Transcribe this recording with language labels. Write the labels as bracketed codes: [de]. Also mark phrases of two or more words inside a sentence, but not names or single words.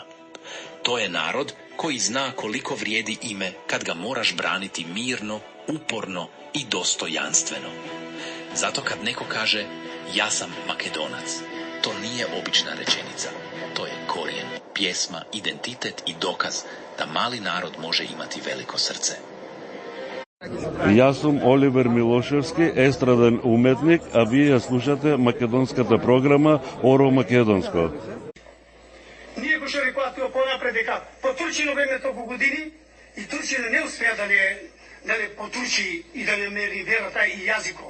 [bs] To je narod koji zna koliko vrijedi ime kad ga moraš braniti mirno, uporno i dostojanstveno. Zato kad neko kaže ja sam Makedonac, to nije obična rečenica. To je korijen, pjesma, identitet i dokaz da mali narod može imati veliko srce. [mk] Јас сум Оливер Милошевски, естраден уметник, а вие ја слушате македонската програма Оро Македонско. Ние го што рекоа понапред дека по Турчино време толку години и Турчина не успеа да не потурчи и да не мери верата и јазико.